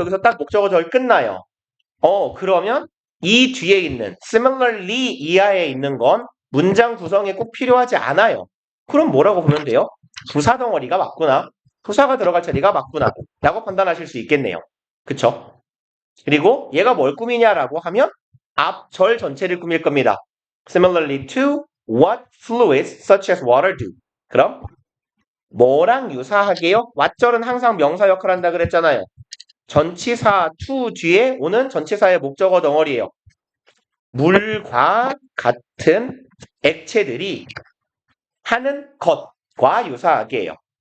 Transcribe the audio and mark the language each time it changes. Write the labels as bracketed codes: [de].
[ko] 여기서 딱 목적어 절 끝나요. 그러면 이 뒤에 있는 similarly 이하에 있는 건 문장 구성에 꼭 필요하지 않아요. 그럼 뭐라고 보면 돼요? 부사 덩어리가 맞구나. 부사가 들어갈 자리가 맞구나. 라고 판단하실 수 있겠네요. 그쵸? 그리고 얘가 뭘 꾸미냐라고 하면 앞 절 전체를 꾸밀 겁니다. [en] Similarly to what fluids such as water do. [ko] 그럼 뭐랑 유사하게요? 왓절은 항상 명사 역할을 한다 그랬잖아요. 전치사 to 뒤에 오는 전치사의 목적어 덩어리예요. 물과 같은 액체들이 하는 것과 유사하게 해요.